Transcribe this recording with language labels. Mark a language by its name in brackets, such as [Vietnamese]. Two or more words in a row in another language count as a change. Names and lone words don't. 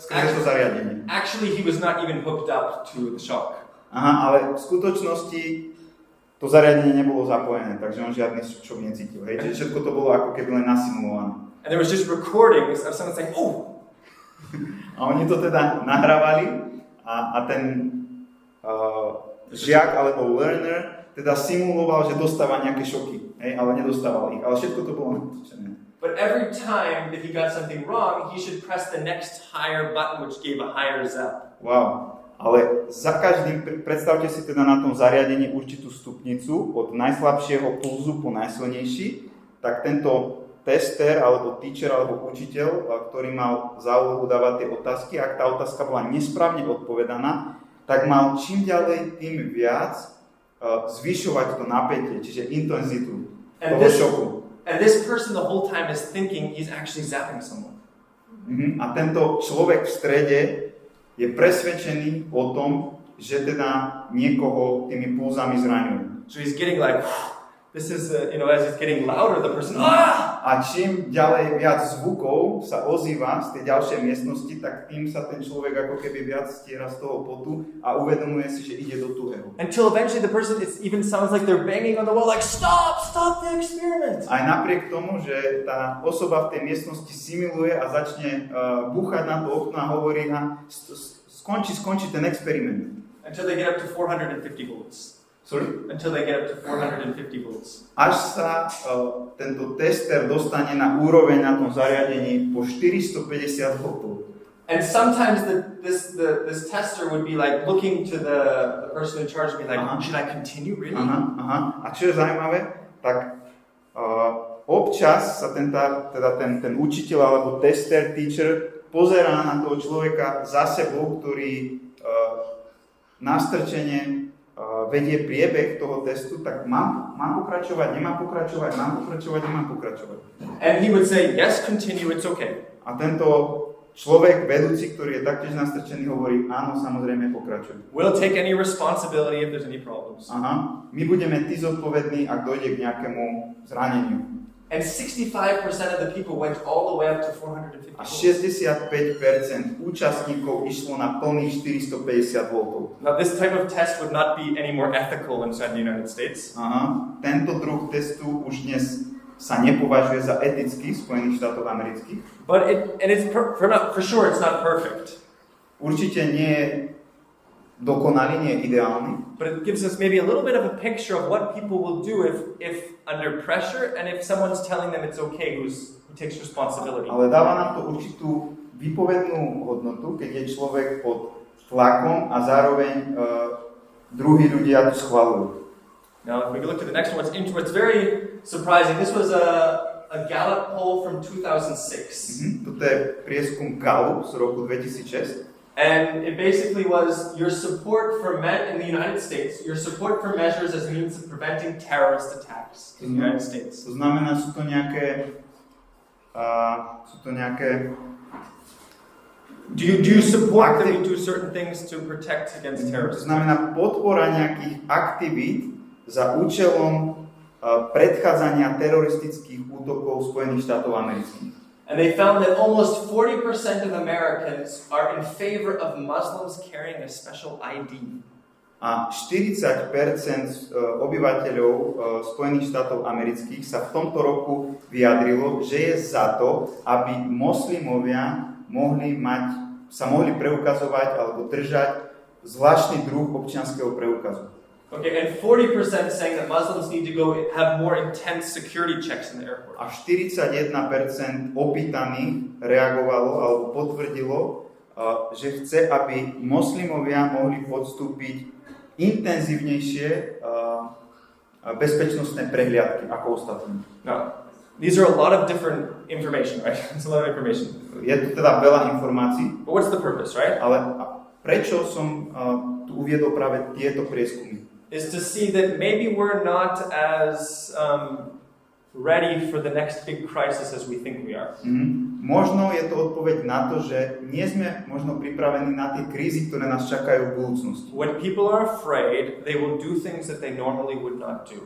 [Slovak] skrze to zariadenie. [English] Actually, he was not even hooked up to the shock. [Slovak] Aha, ale v skutočnosti to zariadenie nebolo zapojené, takže on žiadny šok necítil. Hej? Čiže všetko to bolo ako keby len nasimulované. [English] And there was just recordings of someone saying, "Oh." [Slovak] A oni to teda nahrávali a ten žiak alebo learner teda simuloval, že dostáva nejaké šoky, hej? Ale nedostával ich. Ale všetko to bolo natočené. [English] But every time that he got something wrong, he should press the next higher button, which gave a higher zap. Wow. [Slovak] Ale za každým, predstavte si teda na tom zariadení určitú stupnicu od najslabšieho pulzu po najsilnejší, tak tento tester, alebo teacher, alebo učiteľ, ktorý mal za úlohu dávať tie otázky, ak tá otázka bola nesprávne odpovedaná, tak mal čím ďalej, tým viac zvyšovať to napätie, čiže intenzitu toho šoku. [English] And this person the whole time is thinking he's actually zapping someone. [Slovak] A tento človek v strede je presvedčený o tom, že teda niekoho tými pulzami zraňuje. [English] So he's getting like, this is, as it's getting louder, the person, [Slovak] A čím ďalej viac zvukov sa ozýva z tej ďalšej miestnosti, tak tým sa ten človek ako keby viac stiera z toho potu a uvedomuje si, že ide do tuhého. [English] Until eventually the person, it even sounds like they're banging on the wall, like, stop the experiment. [Slovak] Aj napriek tomu, že tá osoba v tej miestnosti simuluje a začne búchať na to okno a hovorí, skončí ten experiment. [English] Until they get up to 450 volts. Sorry? Until they get up to 450 volts. [Slovak] Až sa tento tester dostane na úroveň na tom zariadení po 450 V. [English] And sometimes this tester would be like looking to the person in charge and be like, should I continue really? [Slovak] A čo je zaujímavé, tak občas sa ten učiteľ alebo tester, teacher pozerá na toho človeka za sebou, ktorý nastrčene vedie priebeh toho testu, tak mám pokračovať, nemám pokračovať, mám pokračovať, nemám pokračovať. [English] And he would say, yes, continue, it's okay. [Slovak] A tento človek, vedúci, ktorý je taktiež nastrčený, hovorí, áno, samozrejme, pokračuj. [English] We'll take any responsibility if there's any problems. [Slovak] My budeme tí zodpovední, ak dojde k nejakému zraneniu. [English] And 65% of the people went all the way up to 450 [Slovak] A [English] volts. [Slovak] 65% účastníkov išlo na plných 450 V. [English] Now this type of test would not be any more ethical inside the United States. [Slovak] Tento druh testu už dnes sa nepovažuje za etický v Spojených štátoch amerických. [English] But for sure it's not perfect. [Slovak] Určite nie je dokonalý, nie je ideálny. [English] But it gives us maybe a little bit of a picture of what people will do if under pressure and if someone's telling them it's okay who takes responsibility. [Slovak] Ale dáva nám to určitú výpovednú hodnotu, keď je človek pod tlakom a zároveň druhí ľudia to schvaľujú. [English] Now, if we look at the next one, what's very surprising. This was a Gallup poll from 2006. [Slovak] Toto je prieskum Gallup z roku 2006. [English] And it basically was your support for in the United States, your support for measures as means of preventing terrorist attacks in the United States. [Slovak] To znamená, sú to nejaké [English] Do you support that we do certain things to protect against terrorism? [Slovak] To znamená podpora nejakých aktivít za účelom predchádzania teroristických útokov Spojených štátov amerických. [English] And they found that almost 40% of Americans are in favor of Muslims carrying a special ID. [Slovak] A 40% obyvateľov Spojených štátov amerických sa v tomto roku vyjadrilo, že je za to, aby moslimovia sa mohli preukazovať alebo držať zvláštny druh občianskeho preukazu. [English] Okay, and 40% saying that Muslims need to go have more intense security checks in the airport. [Slovak] A 41% opýtaných reagovalo alebo potvrdilo, že chce, aby moslimovia mohli podstúpiť intenzívnejšie bezpečnostné prehliadky ako ostatní. [English] Now, these are a lot of different information, right? It's a lot of information. [Slovak] Je tu teda veľa informácií. [English] But what's the purpose, right? [Slovak] Ale prečo som tu uviedol práve tieto prieskumy? [English] Is to see that maybe we're not as ready for the next big crisis as we think we are. [Slovak] Možno je to odpoveď na to, že nie sme možno pripravení na tie krízy, ktoré nás čakajú v budúcnosti. [English] When people are afraid, they will do things that they normally would not do.